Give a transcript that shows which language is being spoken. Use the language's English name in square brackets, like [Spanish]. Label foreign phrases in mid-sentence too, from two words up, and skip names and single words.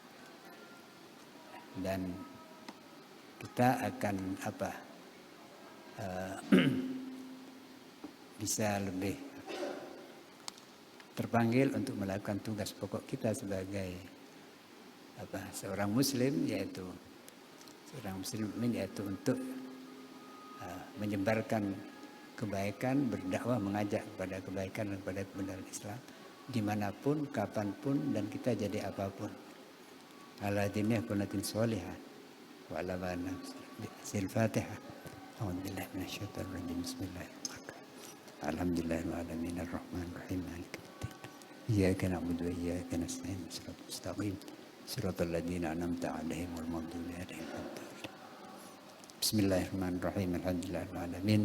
[Indonesian] Dan kita akan bisa lebih terpanggil untuk melakukan tugas pokok kita sebagai seorang muslim, yaitu untuk menyebarkan kebaikan, berdakwah, mengajak kepada kebaikan dan kepada kebenaran Islam dimanapun, kapanpun, dan kita jadi apapun. Ala diniyah kunatin sholihah wa ala mana Al-Fatihah. [Arabic] أعوذ بالله من الشيطان الرجيم. بسم الله الرحمن الرحيم. الحمد لله العالمين الرحمن الرحيم مالك يوم الدين. إياك نعبد وإياك نستعين. الصراط المستقيم. صراط الذين أنعمت عليهم غير المغضوب عليهم ولا الضالين. بسم الله الرحمن الرحيم. الحمد لله العالمين.